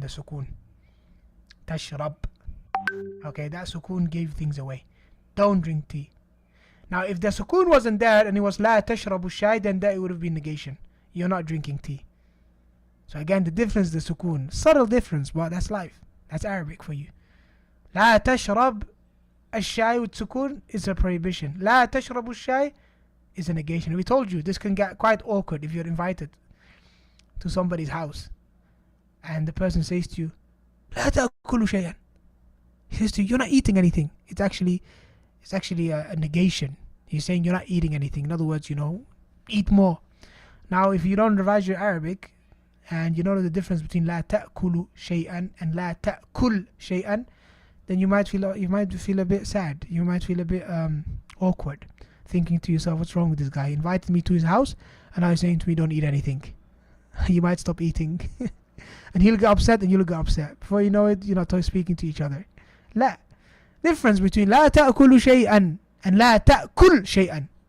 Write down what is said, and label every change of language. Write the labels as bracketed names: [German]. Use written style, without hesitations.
[English] The sukun. تشرب. Okay, that sukun gave things away. Don't drink tea. Now if the sukun wasn't there and it was [Arabic] لا تشرب الشاي, [English] then that would have been negation. You're not drinking tea. So again, the difference is the sukun. Subtle difference, but that's life. That's Arabic for you. [Arabic] لا تشرب الشاي [English] with sukun is a prohibition. [Arabic] لا تشرب الشاي [English] is a negation. We told you this can get quite awkward if you're invited to somebody's house and the person says to you, [Arabic] لا تأكلوا شيئا. [English] He says to you, you're not eating anything. It's actually a negation. He's saying you're not eating anything. In other words, eat more. Now, if you don't revise your Arabic and you don't know the difference between [Arabic] لا تأكلوا شيئا [English] and [Arabic] لا تأكل شيئا, [English] then you might feel a bit sad. You might feel a bit awkward, thinking to yourself, what's wrong with this guy? He invited me to his house and now he's saying to me, don't eat anything. You might stop eating. And he'll get upset and you'll get upset. Before you know it, you're not speaking to each other. [Arabic] لا. [English] Difference between [Arabic] لا تأكل شيئا and لا تأكل شيئا.